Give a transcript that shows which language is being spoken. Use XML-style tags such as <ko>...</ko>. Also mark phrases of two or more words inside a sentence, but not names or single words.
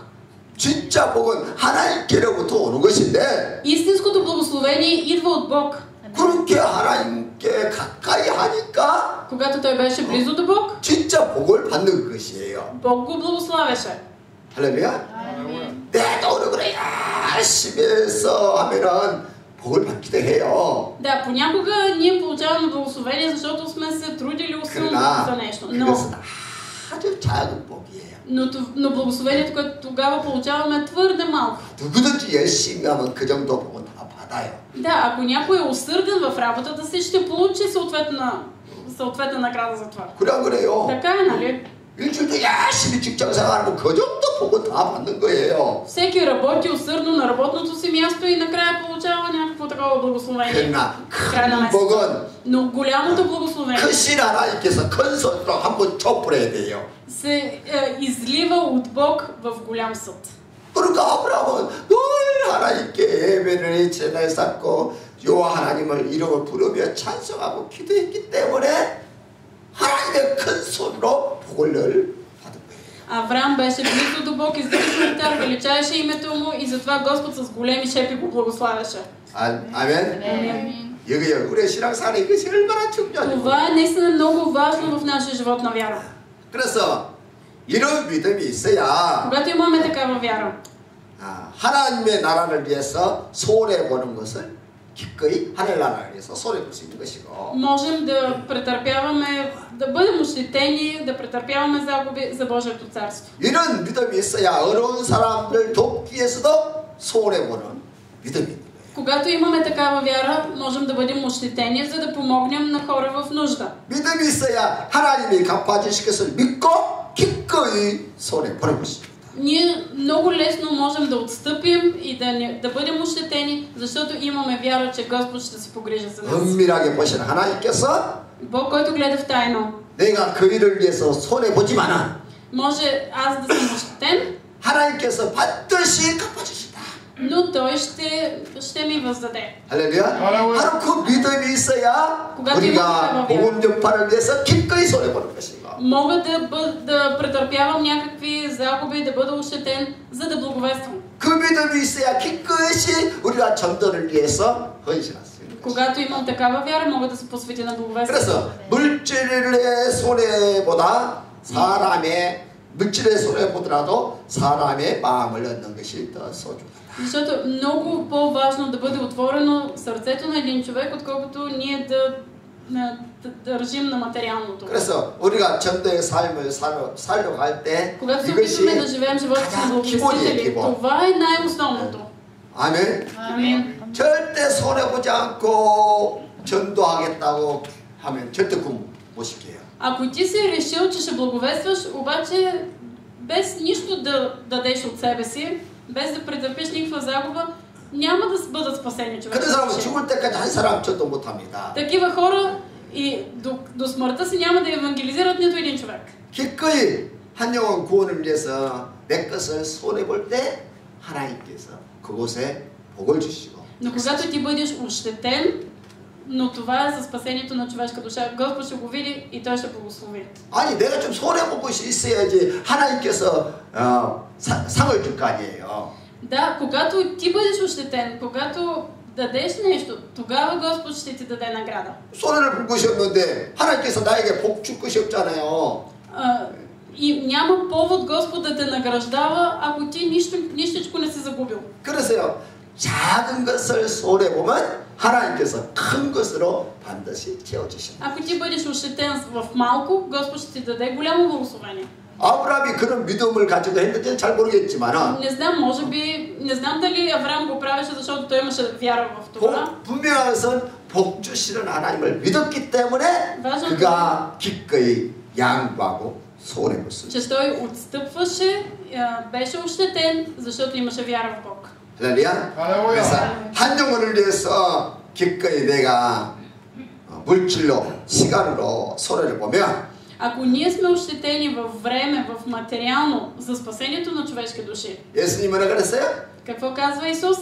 <ko>진짜 복은 하나님께로부터 오는 것인데</ko> <bg>Истинското благословение идва от Бог.</bg> <ko>그렇게 하나님께 가까이 하니까</ko> <bg>Когато той беше близо до Бог,</bg> <ko>진짜 복을 받는 것이에요.</ko> <bg>Бог го благославяше.</bg> <ko>할렐루야. 내 돈을 그래 열심히 해서 하면은 복을 받기도 해요.</ko> <bg>Да, понякога ние получаваме благословение, защото сме се трудили усилено за нещо.</bg> <ko>그것은 아주 작은 복이에요.</ko> <bg>Но благословението, което тогава получаваме, е твърде малко.</bg> <ko>누구든지 열심히 하면 그 정도 복은 다 받아요.</ko> <bg>Да, ако някой е усърден в работата си, ще получи съответна награда за това.</bg> <ko>그래 안 그래요?</ko> <bg>Така е, нали?</bg> <ko>일주일도 열심히 직장 생활하면 그 정도 복은 다 받는 거예요.</ko> <bg>Всеки работи усърдно на работното си място и накрая получава някакво такова благословение.</bg> <ko>그러나</ko> <bg>края на</bg> <ko>큰</ko> <bg>месеца.</bg> <ko>복은</ko> <bg>Но голямото благословение</bg> <ko>크신 하나님께서 큰 손으로 한번 쳐버려야 돼요.</ko> <bg>се излива от Бог в голям съд.</bg> <ko>그러니까 아브라함은 늘 하나님께 예배를 제단에 쌓고 여호와 하나님을 이름을 부르며 찬송하고 기도했기 때문에 하나님의 큰 손으로 복을 늘 받은 거예요.</ko> <bg>Авраам беше близо до Бог, издигаше ултар, величаеше името му и затова Господ с големи шепи го благославяше.</bg> <ko>아멘. 여기 우리의 신앙생활에 이것이 얼마나 중요하죠.</ko> <bg>Това е наистина много важно в нашия живот на вяра.</bg> <ko>그래서 이런 믿음이 있어야</ko> <bg>Когато имаме такава вяра,</bg> <ko>하나님의 나라를 위해서 손해 보는 것을 기꺼이 하늘 나라를 위해서 손해 볼 수 있는 것이고</ko> <bg>Можем да претърпяваме, да бъдем ощетени, да претърпяваме загуби за Божието царство.</bg> <ko>이런 믿음이 있어야 어려운 사람들 돕기 위해서도 손해 보는 믿음이 있는 거예요.</ko> <bg>Когато имаме такава вяра, можем да бъдем ощетени, за да помогнем на хора в нужда.</bg> <ko>믿음이 있어야 하나님이 갚아주실 것을 믿고 기꺼이 손해 보는 것입니다.</ko> <bg>Ние много лесно можем да отстъпим и да бъдем ощетени, защото имаме вяра, че Господ ще се погрижи за нас.</bg> <ko>은밀하게 보시는 하나님께서</ko> <bg>Бог, който гледа в тайно,</bg> <ko>내가 그 일을 위해서 손해 보지만은</ko> <bg>може аз да съм ощетен,</bg> <ko>하나님께서 반드시 갚아주신다.</ko> <bg>но Той ще ми въздаде.</bg> <ko>할렐루야. 바로 그 믿음이 있어야 우리가 복음 전파를 위해서 기꺼이 손해 보는 것이고.</ko> <bg>Мога да претърпявам някакви загуби, да бъда ощетен, за да благовествам.</bg> <ko>그 믿음이 있어야 기꺼이 우리가 전도를 위해서 헌신할 수 있는 것이고.</ko> <bg>Когато имам такава вяра, мога да се посветя на благовествието.</bg> <ko>그래서 물질의 손해보다 사람의 물질의 손해보더라도 사람의 마음을 얻는 것이 더 소중하다.</ko> <bg>Защото е много по-важно да бъде отворено сърцето на един човек, отколкото ние да държим на материалното.</bg> <ko>그래서 우리가 전도의 삶을 살려고 할 때</ko> <bg>Когато се</bg> <ko>이것이</ko> <bg>опитваме да живеем живота си</bg> <ko>가장</ko> <bg>за благовестители,</bg> <ko>기본.</ko> <bg>това е най-основното.</bg> <ko>아멘.</ko> <bg>Амин.</bg> <ko>절대 손해보지 않고 전도하겠다고 하면 절대 못 시켜요.</ko> <bg>Ако ти си решил, че ще благовестваш, обаче без нищо да дадеш от себе си, без да претърпиш никаква загуба, няма да бъдат спасени човек.</bg> <ko>그런 사람은 죽을 때까지 한 사람 전도 못합니다.</ko> <bg>Такива хора и до смъртта си няма да евангелизират нито един човек.</bg> <ko>기꺼이 한 영혼 구원을 위해서 내 것을 손해볼 때 하나님께서 그곳에 복을 주시고.</ko> <bg>Но когато ти бъдеш ощетен, но това е за спасението на човешка душа, Господ ще го види и Той ще благослови.</bg> <ko>아니 내가 좀 손해볼 것이 있어야지 하나님께서 상을 줄 거 아니에요.</ko> <bg>Да, когато ти бъдеш ощетен, когато дадеш нещо, тогава Господ ще ти даде награда.</bg> <ko>손해를 볼 것이 없는데 하나님께서 나에게 복 줄 것이 없잖아요.</ko> <bg>И няма повод Господ да те награждава, ако ти нищичко не си загубил.</bg> <ko>그래서요. 작은 것을 손해보면 하나님께서 큰 것으로 반드시 채워주신다.</ko> <bg>Ако ти бъдеш ощетен в малко, Господ ще ти даде голямо благословение.</bg> <ko>아브라함이 그런 믿음을 가지고 했는지는 잘 모르겠지만</ko> <bg>Не знам, може би, не знам дали Авраам го правеше, защото той имаше вяра в това.</bg> <ko>분명한 것은 복 주시는 하나님을 믿었기 때문에 맞아. 그가 기꺼이 양보하고 손해볼 수 있어요.</ko> <bg>Че той отстъпваше, беше ощетен, защото имаше вяра в Бог.</bg> <ko>할렐루야. 그래서 한 영혼을 위해서 기꺼이 내가 물질로 시간으로 손해를 보면</ko> <bg>Ако ние сме ощетени във време, в материално, за спасението на човешки души,</bg> <ko>예수님은 뭐라 그랬어요?</ko> <bg>какво казва Исус?</bg>